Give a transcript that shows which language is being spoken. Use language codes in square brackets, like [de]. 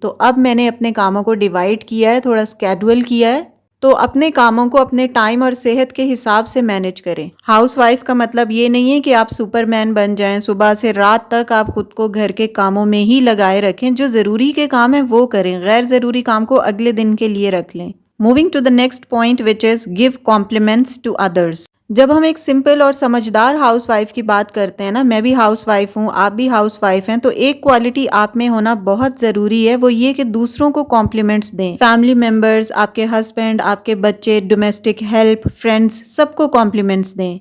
[ur] تو اب میں نے اپنے کاموں کو ڈیوائیڈ کیا ہے، تھوڑا اسکیڈول کیا ہے. تو اپنے کاموں کو اپنے ٹائم اور صحت کے حساب سے مینج کریں. ہاؤس وائف کا مطلب یہ نہیں ہے کہ آپ سپر مین بن جائیں، صبح سے رات تک آپ خود کو گھر کے کاموں میں ہی لگائے رکھیں. جو ضروری کے کام ہیں وہ کریں، غیر ضروری کام کو اگلے دن کے لیے رکھ لیں. [en] Moving to the next point which is give compliments to others. [ur] جب ہم ایک سمپل اور سمجھدار ہاؤس وائف کی بات کرتے ہیں نا، میں بھی ہاؤس وائف ہوں، آپ بھی ہاؤس وائف ہیں، تو ایک کوالٹی آپ میں ہونا بہت ضروری ہے. وہ یہ کہ دوسروں کو کمپلیمنٹس دیں. فیملی ممبرز، آپ کے ہسبینڈ، آپ کے بچے، ڈومیسٹک ہیلپ، فرینڈز، سب کو کمپلیمنٹس دیں.